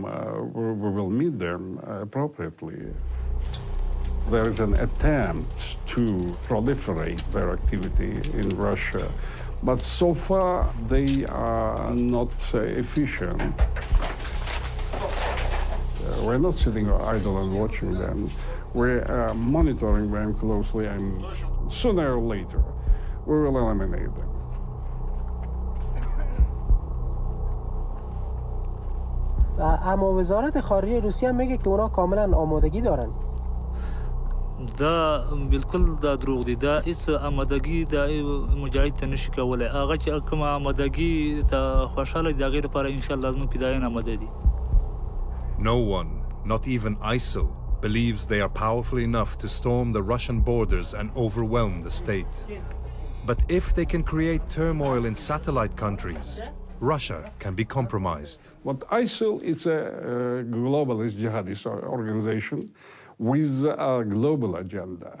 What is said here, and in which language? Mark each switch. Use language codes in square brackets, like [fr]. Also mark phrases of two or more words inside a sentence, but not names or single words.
[en] We will meet them appropriately. There is an attempt to proliferate their activity in Russia, but so far they are not efficient. We're not sitting idle and watching them. We're monitoring them closely, and sooner or later, we will eliminate them. [fa] اما وزارت خارجه روسیه میگه که اونا کاملا آمادگی دارن. [ps] دا بالکل دا دروغ دي. دا هیڅ آمادگی دا مجاهد ته نشي کولای. هغه چې کوم آمادگی ته خوشاله دي هغې لپاره انشاءالله زموږ فدایان آماده دي. [en] No one, not even ISIL, believes they are powerful enough to storm the Russian borders and overwhelm the state. But if they can create turmoil in satellite countries, Russia can be compromised. What ISIL is a globalist jihadist organization with a global agenda.